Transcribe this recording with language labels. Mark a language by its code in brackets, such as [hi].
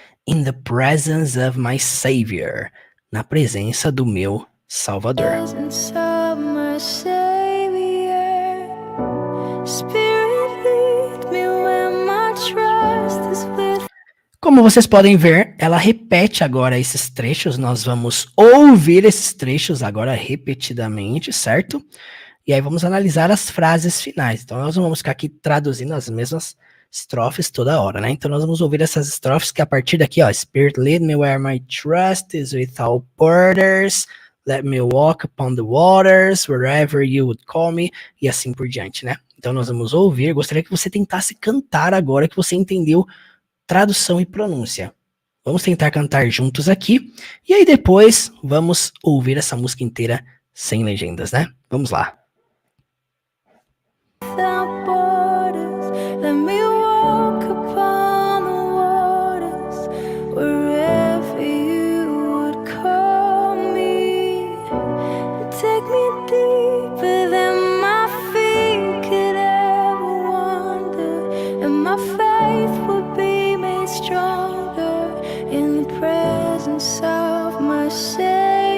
[en] In the presence of my Savior. [pt] Na presença do meu Salvador. [en] Presence of my Savior. Spirit, lead me where my trust is with. [pt] Como vocês podem ver, ela repete agora esses trechos. Nós vamos ouvir esses trechos agora repetidamente, certo? E aí vamos analisar as frases finais. Então nós não vamos ficar aqui traduzindo as mesmas estrofes toda hora, né? Então nós vamos ouvir essas estrofes que a partir daqui, ó, [en] Spirit lead me where my trust is without borders, let me walk upon the waters, wherever you would call me, [pt] e assim por diante, né? Então nós vamos ouvir, gostaria que você tentasse cantar agora que você entendeu tradução e pronúncia. Vamos tentar cantar juntos aqui, e aí depois vamos ouvir essa música inteira sem legendas, né? Vamos lá. [en] Without borders, let me walk upon the waters, wherever you would call me. Take me deeper than my feet could ever wander, and my faith would be made stronger in the presence of my Savior.